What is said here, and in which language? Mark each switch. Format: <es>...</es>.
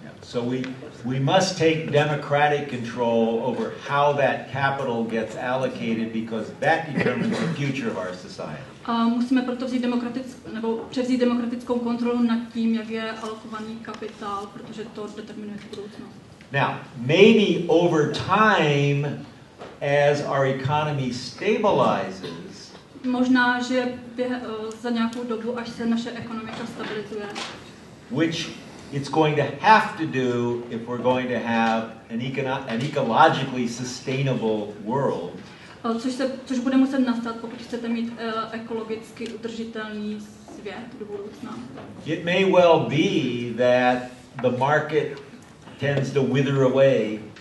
<en>So we must take democratic control over how that capital gets allocated because that determines the future of our society.</en> <cs>A musíme proto převzít demokratickou kontrolu nad tím, jak je alokovaný kapitál, protože to determinuje budoucnost.</cs> <en>Now, maybe over time, as our economy stabilizes,</en> <cs>možná, že za nějakou dobu, až se naše ekonomika stabilizuje,</cs> <en>which it's going to have to do if we're going to have an ecologically sustainable world.</en> <cs>Což bude muset nastat, pokud chcete mít ekologicky udržitelný svět do budoucna.</cs> <en>It may well be that the market tends to wither away.</en>